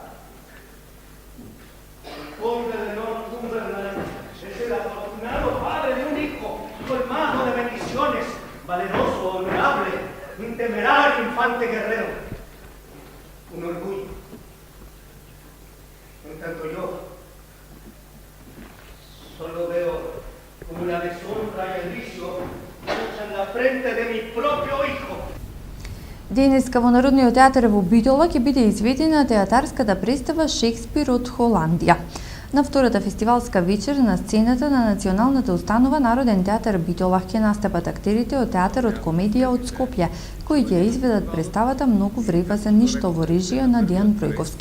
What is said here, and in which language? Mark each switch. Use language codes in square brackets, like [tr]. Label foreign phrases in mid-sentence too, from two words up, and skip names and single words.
[es] El conde de Northumberland es el afortunado padre de un hijo colmado de bendiciones, valeroso, honorable, un temerario infante guerrero. Un orgullo. En tanto yo solo veo como una deshonra y el vicio en la frente de mi propio hijo. [mk] Денеска во Народниот театар во Битола ќе биде изведена театарската представа Шекспир од Холандија. На втората фестивалска вечер на сцената на Националната установа Народен театар Битола ќе настапат актерите од театарот комедија од Скопје, кои ќе изведат представата Многу врева за ништо во режија на Дејан Бројковски.